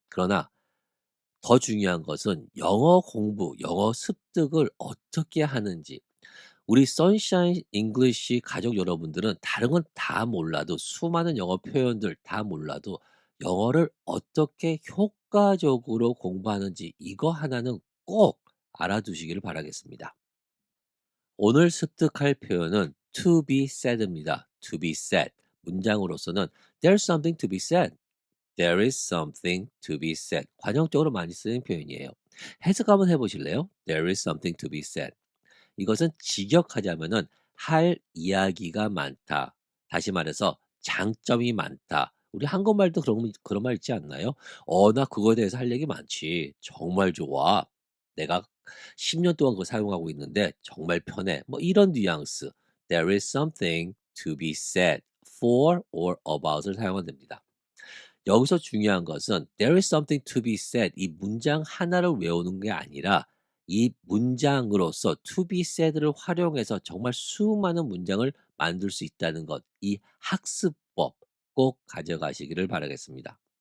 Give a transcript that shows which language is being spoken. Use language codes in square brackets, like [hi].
[ko] 그러나 더 중요한 것은 영어 공부, 영어 습득을 어떻게 하는지 우리 선샤인 잉글리시 가족 여러분들은 다른 건 다 몰라도 수많은 영어 표현들 다 몰라도 영어를 어떻게 효과적으로 공부하는지 이거 하나는 꼭 알아두시기를 바라겠습니다. 오늘 습득할 표현은 to be said입니다. [en] to be said. [ko] 문장으로서는 [en] there's something to be said. There is something to be said. [ko] 관용적으로 많이 쓰는 표현이에요. 해석 한번 해 보실래요? [en] There is something to be said. [ko] 이것은 직역하자면은 할 이야기가 많다. 다시 말해서 장점이 많다. 우리 한국말도 그런 말 있지 않나요? 나 그거에 대해서 할 얘기 많지. 정말 좋아. 내가 10년 동안 그거 사용하고 있는데 정말 편해. 뭐 이런 뉘앙스. [en] There is something to be said for or about을 [ko] 사용하면 됩니다. 여기서 중요한 것은 [en] there is something to be said [ko] 이 문장 하나를 외우는 게 아니라 이 문장으로서 to be said를 활용해서 정말 수많은 문장을 만들 수 있다는 것. 이 학습법 꼭 가져가시기를 바라겠습니다.